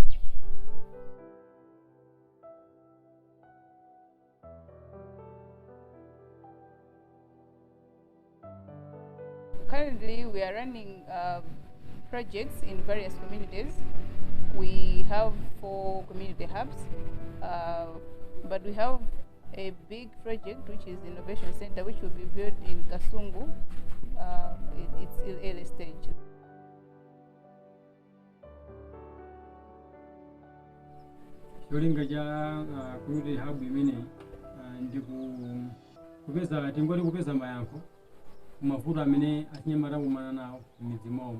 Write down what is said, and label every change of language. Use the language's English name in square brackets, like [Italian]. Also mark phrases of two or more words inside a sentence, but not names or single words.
[English] Currently, we are running projects in various communities. We have 4 community hubs, but we have a big project which is the Innovation Center, which will be built in Kasungu. It's in early stage. [Nyanja] Cholinga cha [English] community hub [Nyanja] imene kupeza tingoti kupeza mayankho kumavuto amene achinyamata akumana nawo m'midzi mwawo.